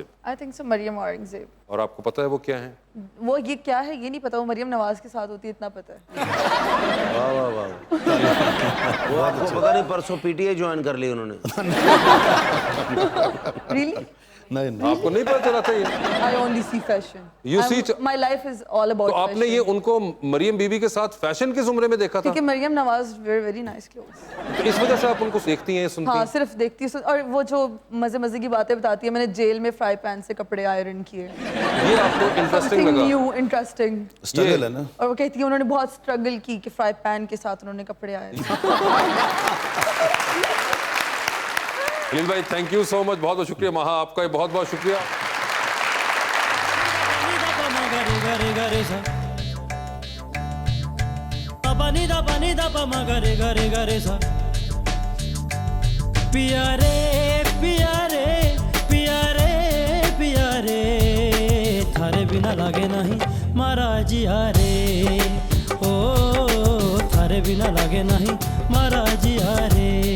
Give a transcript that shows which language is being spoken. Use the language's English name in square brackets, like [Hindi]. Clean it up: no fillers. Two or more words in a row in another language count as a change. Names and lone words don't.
[English] आई थिंक सो मरियम औरंगजेब। [Urdu] اور آپکو پتا ہے وہ کیا ہے? وہ یہ کیا ہے یہ نہیں پتا، وہ مریم نواز کے ساتھ ہوتی ہے اتنا پتا ہے. واہ واہ واہ. وہ آپکو پتا نہیں پرسوں پی ٹی آئی جوائن کر لی انہوں نے. [English] Really? [Urdu] نہیں آپکو نہیں پتا چلا تھا یہ? [English] I only see fashion. You see, My life is all about [Urdu] تو آپنے [English] fashion. [Urdu] یہ انکو مریم بی بی کے ساتھ فیشن کے زمرے میں دیکھا تھا? کیونکہ مریم نواز [English] wear very nice clothes. [Urdu] تو اس وجہ سے آپ انکو دیکھتی ہیں، سنتی ہاں, ہیں? صرف دیکھتی ہوں اور وہ جو مزے مزے کی باتیں بتاتی ہے، میں نے جیل میں [English] fry pan [Urdu] سے کپڑے آئرن کیے. یہ آپکو انٹرسٹنگ لگا? [English] new interesting [Urdu] سٹرگل ہے نا. اور وہ کہتی ہے انہوں نے بہت سٹرگل کی کہ [English] fry pan [Urdu] کے ساتھ انہوں نے کپڑے آئرن. خلیل بھائی [English] thank you so much, [Urdu] ، بہت بہت شکریہ. مہا آپکا بہت بہت شکریہ. [Rajasthani] पियारे पियारे पियारे पियारे थारे बिना लागे नहीं मारा जिया रे, ओ थारे बिना लागे नहीं मारा जिया रे।